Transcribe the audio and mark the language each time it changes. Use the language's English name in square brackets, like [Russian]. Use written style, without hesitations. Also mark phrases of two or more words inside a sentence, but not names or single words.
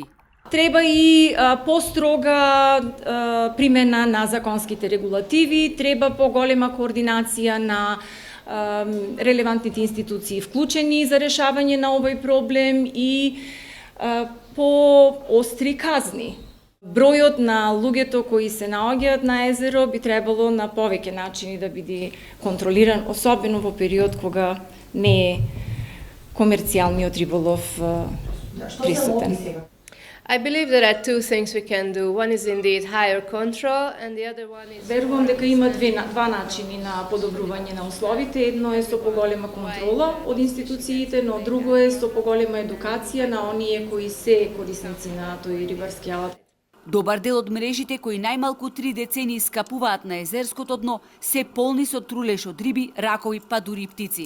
[Macedonian] Треба и построга примена на законските регулативи, треба поголема координација на релевантните институции вклучени за решавање на овој проблем и по-остри казни. Бројот на луѓето кои се наоѓаат на езеро би требало на повеќе начини да биде контролиран, особено во период кога не е комерцијалниот риболов присутен. [English] I believe there are two things we can do. One is indeed higher control and the other one is... [Macedonian] Верувам дека има два начини на подобрување на условите. Едно е со поголема контрола од институциите, но друго е со поголема едукација на оние кои се корисници на тој рибарски алат. Добар дел од мрежите кои најмалку 3 децении скапуваат на езерското дно се полни со трулеш од риби, ракови, па дури и птици.